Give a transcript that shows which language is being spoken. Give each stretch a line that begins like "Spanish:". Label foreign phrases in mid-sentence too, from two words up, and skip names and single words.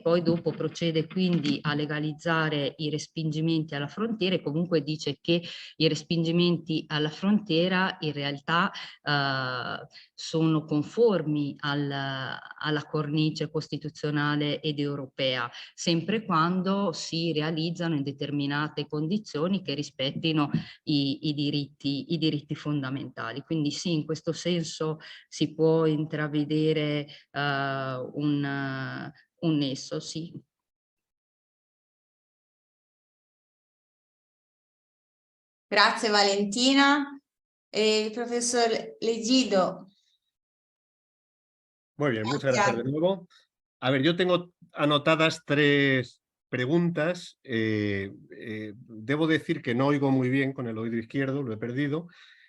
Italian: poi dopo procede quindi a legalizzare i respingimenti alla frontiera, e comunque dice che i respingimenti alla frontiera in realtà sono conformi alla cornice costituzionale ed europea, sempre quando si realizzano in determinate condizioni che rispettino i diritti fondamentali. Quindi sì, in questo senso si può intravedere un nesso, sì. Grazie Valentina.
Spanish: Profesor Legido. Muy bien, muchas gracias de nuevo. A ver, yo tengo anotadas 3 preguntas. Debo decir que no oigo muy bien con el oído izquierdo, lo he perdido.